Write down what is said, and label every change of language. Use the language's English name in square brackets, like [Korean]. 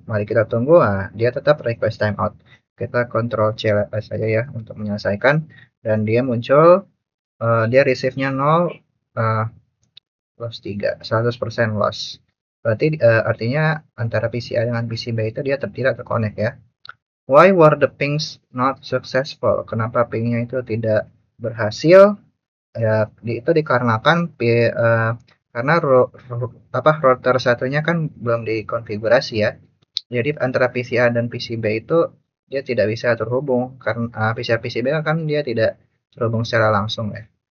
[Indonesian] Mari kita tunggu, dia tetap request timeout. Kita Ctrl C saja ya untuk menyelesaikan, dan dia muncul, dia receive-nya 0, loss 3, 100% loss. Berarti artinya antara PCI dengan PCB itu dia tidak terkonek ya. [English] Why were the pings not successful? [Indonesian] Kenapa pingnya itu tidak berhasil? Ya, itu dikarenakan karena router satunya kan belum dikonfigurasi ya. Jadi antara PCA dan PCB itu dia tidak bisa terhubung karena PCA PCB kan dia tidak terhubung secara langsung ya.